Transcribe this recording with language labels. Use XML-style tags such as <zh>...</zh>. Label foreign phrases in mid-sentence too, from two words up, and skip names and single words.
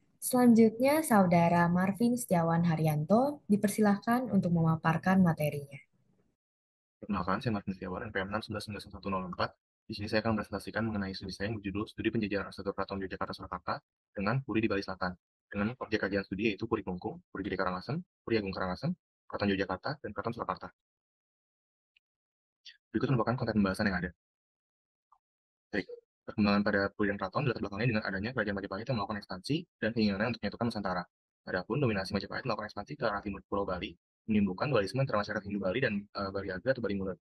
<id>Selanjutnya, Saudara Marvin Setiawan Haryanto dipersilahkan untuk memaparkan materinya. Perkenalkan, saya Marvin Setiawan, NPM 6119104. Di sini saya akan presentasikan mengenai studi saya yang berjudul Studi Penjajahan Arsitektur Keraton Yogyakarta Surakarta dengan Puri di Bali Selatan, dengan objek kajian studi yaitu Puri Klungkung, Puri Gede Karangasem, Puri Agung Karangasem, Keraton Yogyakarta, dan Keraton Surakarta. Berikut merupakan konten pembahasan yang ada. Baik, perkembangan pada Puri dan Keraton dilatar belakangi dengan adanya Kerajaan Majapahit yang melakukan ekspansi dan keinginannya untuk menyatukan Nusantara. Adapun dominasi Majapahit melakukan ekspansi ke arah timur Pulau Bali, menimbulkan dualisme antara masyarakat Hindu Bali dan Bali Aga atau Bali Mulut.</id>